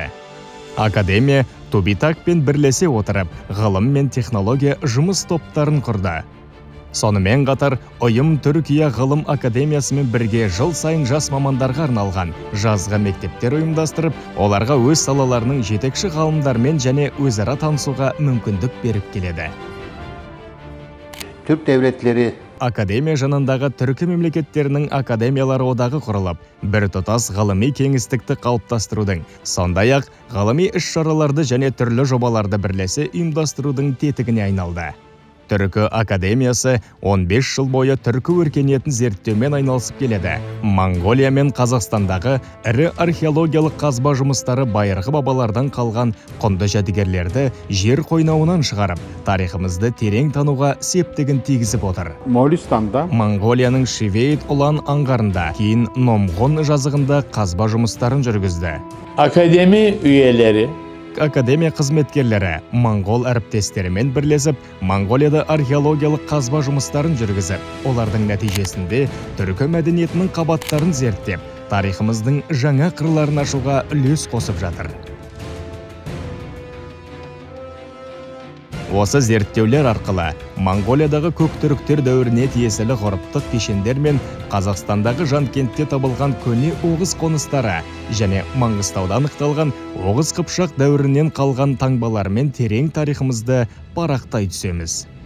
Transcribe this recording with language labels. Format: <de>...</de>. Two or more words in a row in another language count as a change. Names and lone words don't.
<kk>Академия Тубитакпен бірлесе отырып, ғылым мен технология жұмыс топтарын құрды. Сонымен қатар, ұйым Түркия ғылым академиясымен бірге жыл сайын жас мамандарға арналған жазғы мектептер ұйымдастырып, оларға өз салаларының жетекші ғалымдармен және өзара танысуға мүмкіндік беріп келеді.</kk> <tr>Türk devletleri</tr> <kk>Академия жанындағы түркі мемлекеттерінің академиялары одағы құрылып, бір тұтас ғылыми кеңістікті қалыптастырудың, сондай-ақ ғылыми іс-шараларды және түрлі жобаларды бірлесе ұйымдастырудың тетігіне айналды. Түркі академиясы 15 жыл бойы түркі өркениетін зерттеумен айналысып келеді. Монғолия мен Қазақстандағы ірі археологиялық қазба жұмыстары байырғы бабалардан қалған құнды жәдігерлерді жер қойнауынан шығарып, тарихымызды терең тануға септігін тигізіп отыр. Моғолстанда Монғолияның Шивейт Улан аңғарында, кейін Номғон жазығында қазба жұмыстарын жүргізді.</kk> <tr>Akademi üyeleri</tr> <kk>Академия қызметкерлері моңғол әріптестерімен бірлесіп, Монғолияда археологиялық қазба жұмыстарын жүргізіп, олардың нәтижесінде түркі мәдениетінің қабаттарын зерттеп, тарихымыздың жаңа қырларын ашуға үлес қосып жатыр. Осы зерттеулер арқылы Монғолиядағы көктүріктер дәуіріне тиесілі ғұрыптық кешендер мен Қазақстандағы Жанкентте табылған көне Оғыз қоныстары және Маңғыстауда анықталған Оғыз Қыпшақ дәуірінен қалған таңбалармен терең тарихымызды парақтай түсеміз.</kk>